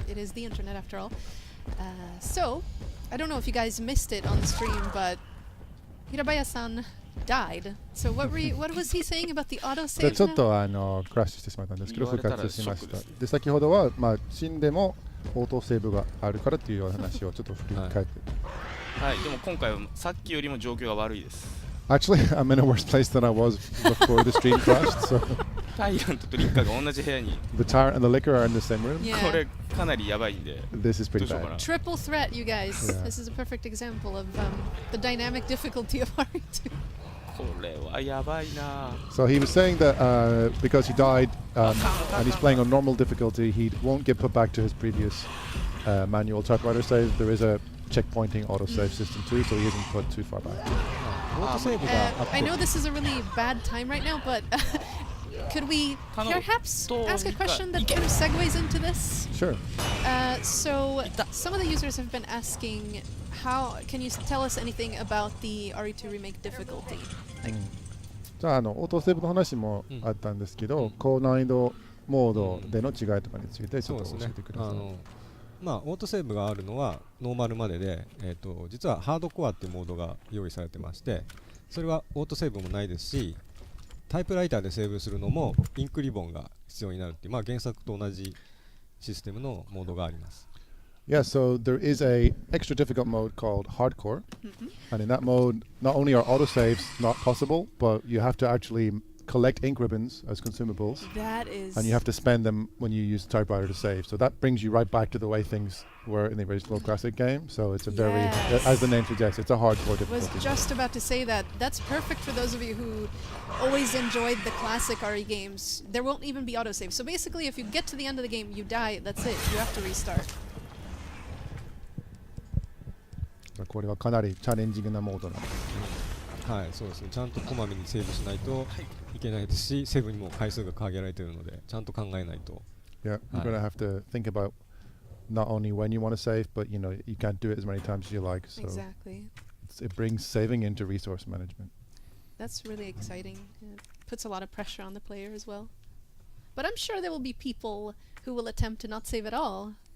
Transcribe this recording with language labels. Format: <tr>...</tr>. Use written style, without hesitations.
<en>It is the internet after all. So I don't know if you guys missed it on the stream, but Hirabaya-san died. So what was he saying about the</en> <ja>じゃあ</ja> <en>autosave</en> <ja>ちょっ</ja> <en>now?</en> <ja>とクラッシュしてしまったんですけど復活しました。で先ほどはまあ死んでもオートセーブがあるからっていう話をちょっと振り返って。はい、でも今回はさっきよりも状況が悪いです。</ja> <en>Actually, I'm in a worse place than I was before the stream crashed. So</en> <ja>タイラントとリッカーが同じ部屋に。</ja> <en>the tyrant and the liquor are in the same room. Yeah.</en> <ja>これかなりやばいんで。</ja> <en>This is pretty</en> <ja>どうしようか</ja> <en>bad.</en> <ja>な。</ja> <en>Triple threat, you guys. Yeah. This is a perfect example of the dynamic difficulty of RE2.</en> <ja>これはやばいな。</ja> <en>So he was saying that because he died and he's playing on normal difficulty, he won't get put back to his previous manual typewriter save. There is a checkpointing autosave system too, so he isn't put too far back.</en> <ja>オートセーブがあって</ja> <en>I know this is a really bad time right now, but could we perhaps ask a question that kind of segues into this? Sure. So some of the users have been asking, how can you tell us anything about the RE2 remake difficulty?</en> <ja>じゃあオートセーブの話もあったんですけど、高難易度モードでの違いとかについてちょっと教えてください。まあオートセーブがあるのはノーマルまでで、実はハードコアっていうモードが用意されてまして、それはオートセーブもないですし、タイプライターでセーブするのもインクリボンが必要になるっていう、まあ原作と同じシステムのモードがあります。</ja> <en>Yeah, so there is a extra difficult mode called hardcore, and in that mode, not only are autosaves not possible, but you have to actually collect ink ribbons as consumables, That is... and you have to spend them when you use the typewriter to save. So that brings you right back to the way things were in the original classic game. So it's a very, as the name suggests, it's a hardcore I was difficulty. just about to say that. That's perfect for those of you who always enjoyed the classic RE games. There won't even be autosave. So basically, if you get to the end of the game, you die, that's it. You have to restart.</en> <ja>これはかなりチャレンジングなモードなんです。はい、そうですね。ちゃんとこまめにセーブしないといけないですし、セーブにも回数が限られているので、ちゃんと考えないと。</ja> <en>Yeah, you're gonna have to think about not only when you want to save, but you know you can't do it as many times as you like. So Exactly. it brings saving into resource management. That's really exciting. It puts a lot of pressure on the player as well. But I'm sure there will be people who will attempt to not save at all.</en>